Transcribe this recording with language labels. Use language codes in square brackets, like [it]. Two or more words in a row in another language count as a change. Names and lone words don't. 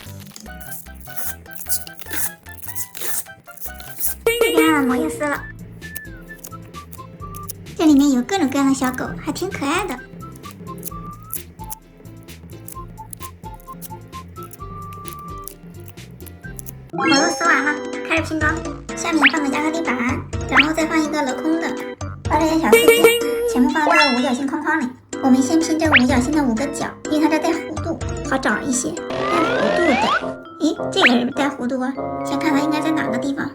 [zh] 這邊上的膜也撕了。這裡面有各種各樣的小狗，還挺可愛的。膜都撕完了，開始拼裝。下面放個亞克力板，然後再放一個鏤空的，把這些小碎片全部放到這個五角星框框裡。我們先拼這個五角星的5個角，因為它這帶弧度，好找一些帶弧度的。咦，這個是不是帶弧度啊？先看它應該在哪個地方。